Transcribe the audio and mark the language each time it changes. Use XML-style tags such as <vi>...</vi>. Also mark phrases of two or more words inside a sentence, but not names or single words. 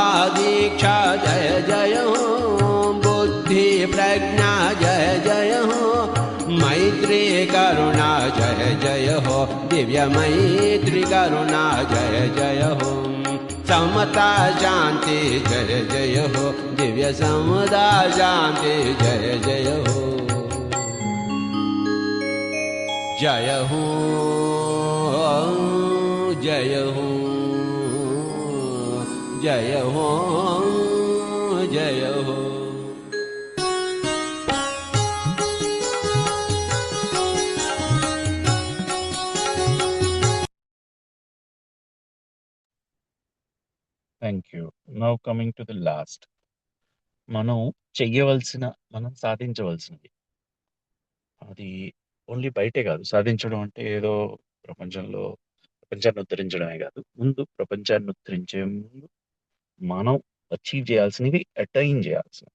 <hi>दीक्षा जय जय हो, बुद्धि प्रज्ञा जय जय हो, मैत्री करुणा जय जय हो, दिव्य मैत्री करुणा जय जय हो, समता शांति जय जय हो, दिव्य समता शांति जय जय हो। जय हो जय हो जय हो जय हो।</hi> <en>Thank you. Now coming to the last.</en> <te>మనం మనం సాధించవలసినవి అది ఓన్లీ బయటే కాదు. సాధించడం అంటే ఏదో ప్రపంచాన్ని ఉద్ధరించడమే కాదు. ముందు ప్రపంచాన్ని ఉద్ధరించే ముందు మనం అచీవ్ చేయాల్సినవి అటైన్ చేయాల్సినవి.</te>